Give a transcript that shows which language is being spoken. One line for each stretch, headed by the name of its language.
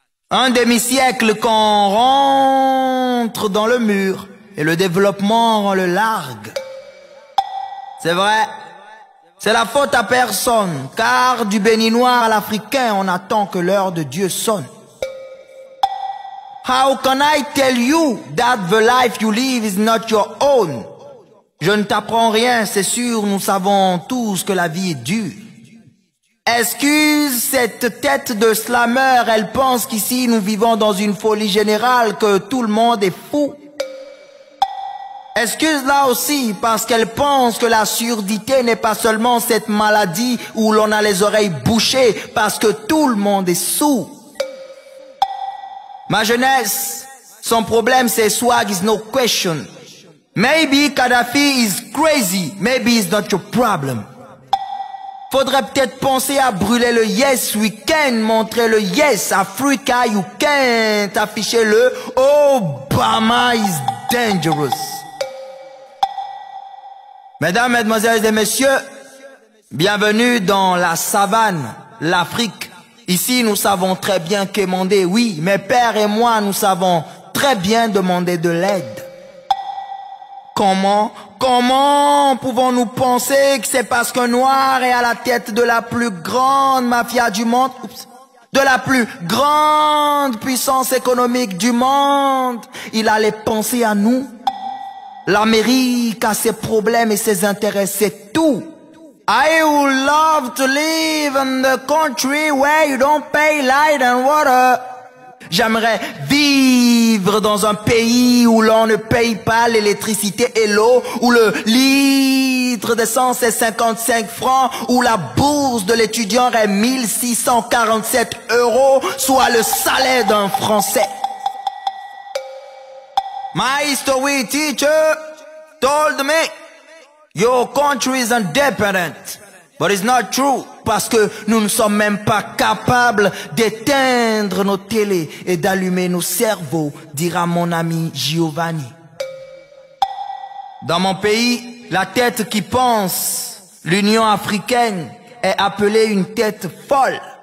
French: Un demi-siècle qu'on rentre dans le mur et le développement rend le largue. C'est vrai, c'est la faute à personne, car du béninois à l'africain, on attend que l'heure de Dieu sonne.
English: How can I tell you that the life you live is not your own?
French: Je ne t'apprends rien, c'est sûr, nous savons tous que la vie est dure. Excuse cette tête de slammer, elle pense qu'ici nous vivons dans une folie générale, que tout le monde est fou. Excuse-la aussi parce qu'elle pense que la surdité n'est pas seulement cette maladie où l'on a les oreilles bouchées parce que tout le monde est sourd. Ma jeunesse, son problème c'est
English: swag is no question. Maybe Kadhafi is crazy, maybe it's not your problem.
French: Faudrait peut-être penser à brûler le Yes Weekend, montrer le
English: Yes Africa You Can't,
French: afficher le
English: Obama is dangerous.
French: Mesdames, mesdemoiselles et messieurs, bienvenue dans la savane, l'Afrique. Ici, nous savons très bien quémander, oui, mes pères et moi, nous savons très bien demander de l'aide. Comment pouvons-nous penser que c'est parce qu'un noir est à la tête de la plus grande mafia du monde, de la plus grande puissance économique du monde, il allait penser à nous? L'Amérique a ses problèmes et ses intérêts, c'est tout.
English: I would love to live in the country where you don't pay light and water.
French: J'aimerais vivre dans un pays où l'on ne paye pas l'électricité et l'eau, où le litre d'essence est 55 francs, où la bourse de l'étudiant est 1647 €, soit le salaire d'un Français.
English: My history teacher told me, your country is independent. But it's not true,
French: parce que nous ne sommes même pas capables d'éteindre nos télés et d'allumer nos cerveaux, dira mon ami Giovanni. Dans mon pays, la tête qui pense, l'Union africaine, est appelée une tête folle.